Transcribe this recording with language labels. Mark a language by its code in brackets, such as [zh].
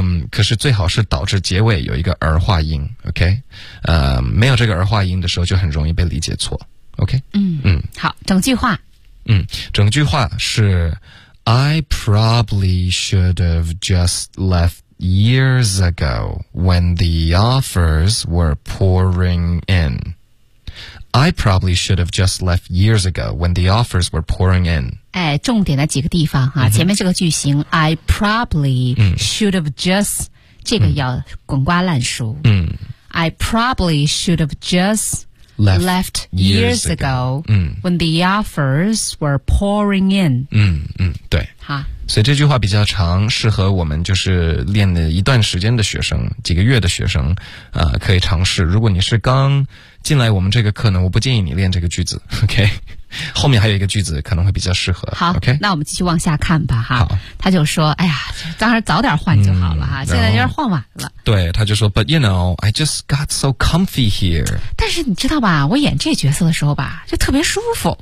[zh] 可是最好是导致结尾有一个儿化音 ,OK? 没有这个儿化音的时候就很容易被理解错 ,OK? 好，整句话。整句话是 [en] I probably should have just leftyears ago when the offers were pouring in. I probably should have just left years ago when the offers were pouring in. [zh] 哎，重点的几个地方哈、前面这个句型 [en] I probably should have just [zh] 这个要滚瓜烂熟。 [en] I probably should have just left years ago when the offers were pouring in. [zh] 对。所以这句话比较长，适合我们就是练了一段时间的学生，几个月的学生，可以尝试。如果你是刚进来我们这个课呢，我不建议你练这个句子 ,OK? 后面还有一个句子可能会比较适合。好 ,OK? 那我们继续往下看吧哈。好。他就说哎呀当然早点换就好了哈、现在有点换晚了。对他就说 [en] ,but you know, I just got so comfy here. [zh] 但是你知道吧我演这角色的时候吧就特别舒服。